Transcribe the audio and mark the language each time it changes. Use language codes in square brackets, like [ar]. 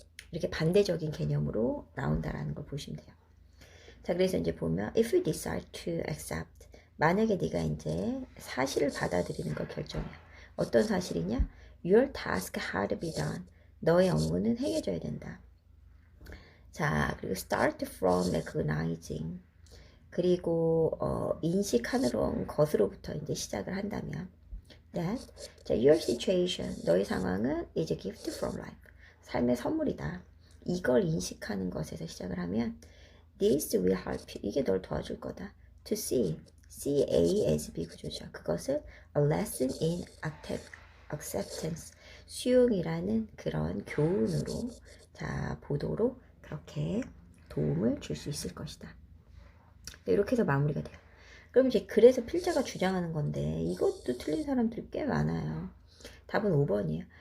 [ko] 이렇게 반대적인 개념으로 나온다라는 걸 보시면 돼요. 자, 그래서 이제 보면 [en] if you decide to accept [ko] 만약에 네가 이제 사실을 받아들이는 걸 결정해. [en] 어떤 사실이냐? Your task had to be done. [ko] 너의 업무는 행해져야 된다. [en] 자, 그리고 start from recognizing. [ko] 그리고 인식하는 것으로부터 이제 시작을 한다면 that 자, your situation, 너의 상황은 [en] is a gift from life. [ko] 삶의 선물이다. 이걸 인식하는 것에서 시작을 하면 [en] this will help you. [ko] 이게 널 도와줄 거다. [en] to see, C-A-S-B [ko] 구조죠. 그것을 [en] a lesson in acceptance, [ko] 수용이라는 그런 교훈으로 자, 보도록 그렇게 도움을 줄 수 있을 것이다. 이렇게 해서 마무리가 돼요. 그럼 이제 그래서 필자가 주장하는 건데 이것도 틀린 사람들이 꽤 많아요. 답은 5번이에요.